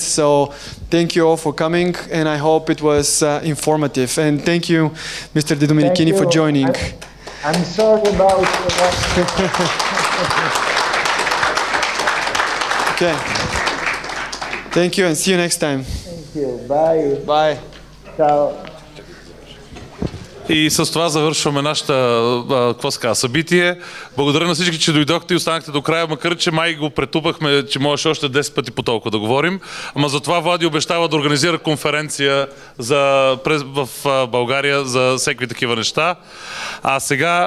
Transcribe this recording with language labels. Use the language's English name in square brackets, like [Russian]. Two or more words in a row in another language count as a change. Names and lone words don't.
[English] So thank you all for coming, and I hope it was informative. And thank you, Mr. Domenichini, for joining. I'm sorry about Okay. Thank you, and see you next time. Thank you. Bye. Bye. Ciao. [Bulgarian] И с това завършваме нашата събитие. Благодаря на всички, че дойдохте и останахте до края, макар че май го претупахме, че можеше още 10 пъти по толкова да говорим. Ама затова Влади обещава да организира конференция в България за всеки такива неща.